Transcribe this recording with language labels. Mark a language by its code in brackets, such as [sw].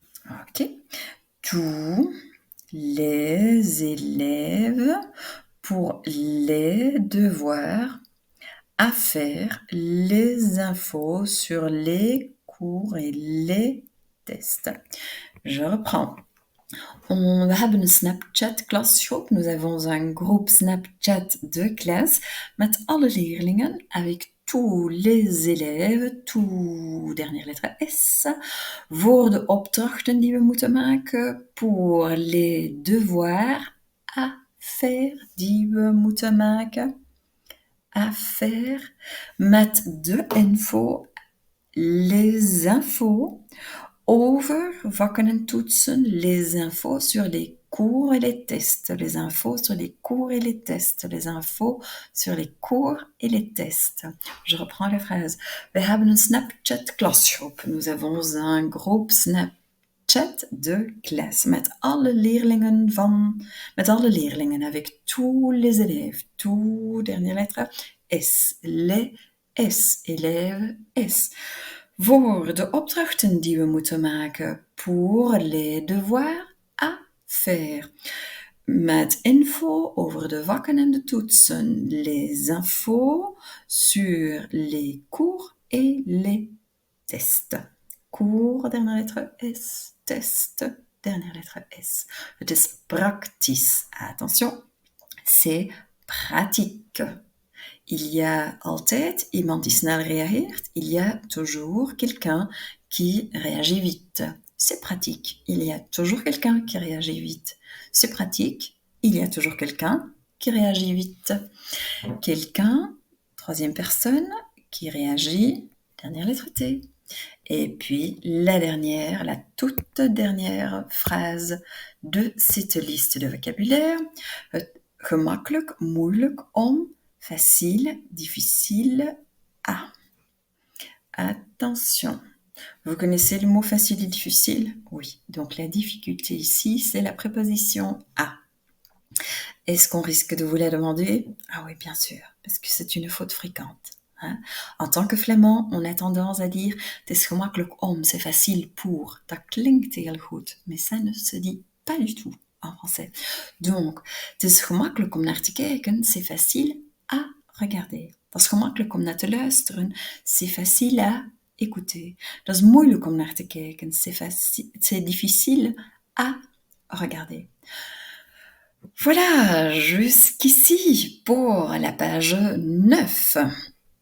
[fr] Ok. Tous les élèves pour les devoirs à faire, les infos sur les cours et les tests. Je reprends. [nl] We hebben een Snapchat-klasgroep. [fr] Nous avons un groupe Snapchat de classe [nl] met alle leerlingen, [fr] avec tous les élèves, dernière lettre S, [nl] voor de opdrachten die we moeten maken, [fr] pour les devoirs à faire [nl] die we moeten maken, [fr] à faire, [nl] met de info, [fr] les infos, [nl] over vakken en toetsen, [fr] les infos sur les cours et les tests, les infos sur les cours et les tests, les infos sur les cours et les tests. Je reprends la phrase. [nl] We hebben een Snapchat-klasgroep. [fr] Nous avons un groupe Snapchat de classe [nl] met alle leerlingen [fr] avec tous les élèves, dernière lettre, S, les S, élèves, S. [nl] Voor de opdrachten die we moeten maken, [fr] pour les devoirs à faire. [nl] Met info over de vakken en de toetsen. [fr] Les infos sur les cours et les tests. Cours, dernière lettre S. Test, dernière lettre S. [nl] Het is praktisch. [fr] Attention, c'est pratique. Il y a [nl] altijd iemand die snel reageert. [fr] Il y a toujours quelqu'un qui réagit vite. C'est pratique. Il y a toujours quelqu'un qui réagit vite. C'est pratique. Il y a toujours quelqu'un qui réagit vite. Quelqu'un, troisième personne, qui réagit, dernière lettre T. Et puis la dernière, la toute dernière phrase de cette liste de vocabulaire. [nl] Gemakkelijk, moeilijk, om, [fr] facile, difficile, à. Attention. Vous connaissez le mot facile et difficile? Oui. Donc la difficulté ici, c'est la préposition à. Est-ce qu'on risque de vous la demander? Ah oui, bien sûr, parce que c'est une faute fréquente. Hein? En tant que flamand, on a tendance à dire [nl] het is gemakkelijk om, [fr] c'est facile pour. [nl] Dat klinkt heel goed, [fr] mais ça ne se dit pas du tout en français. [nl] Donc, het is gemakkelijk om naar te kijken, [fr] c'est facile à regarder. [nl] Dat is gemakkelijk om naar te luisteren, [fr] c'est facile à écouter. [nl] Dat is moeilijk om naar te kijken, [fr] c'est difficile à regarder. Voilà, jusqu'ici pour la page 9.